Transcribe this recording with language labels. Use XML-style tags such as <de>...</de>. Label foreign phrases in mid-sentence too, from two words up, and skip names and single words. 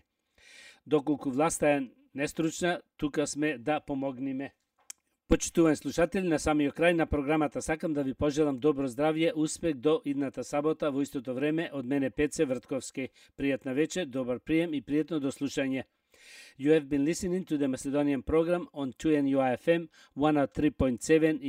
<mk>Доколку власта е нестручна, тука сме да помогниме. Почитувани слушатели, на самиот крај на програмата сакам да ви пожелам добро здравје, успех до идната сабота во истото време од мене Пеце Вртковски. Пријатна вечер, добар прием и пријатно до слушање.</mk> <en>You have been listening to the Macedonian program on 2NUI FM 103.7 in</en>